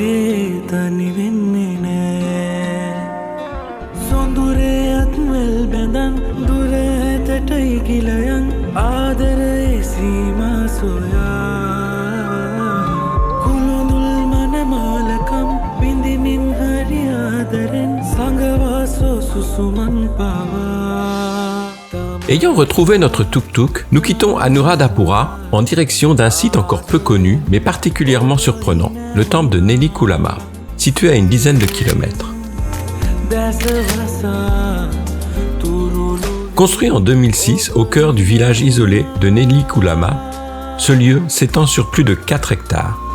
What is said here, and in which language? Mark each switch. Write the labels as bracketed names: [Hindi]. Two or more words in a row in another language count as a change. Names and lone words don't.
[Sinhala] තනි වෙන්නේ නෑ සොඳුරේත් මෙල් බැඳන් දුර ඇතටයි ගිලයන් ආදරයේ සීමා සොයා කුළුඳුල් මනමාලකම් විඳිමින් හරි ආදරෙන් සංගවාසෝ සුසුමන් පාවා. [French] Ayant retrouvé notre tuk-tuk, nous quittons Anuradhapura en direction d'un site encore peu connu mais particulièrement surprenant, le temple de Nelikulama, situé à une dizaine de kilomètres. Construit en 2006 au cœur du village isolé de Nelikulama, ce lieu s'étend sur plus de 4 hectares.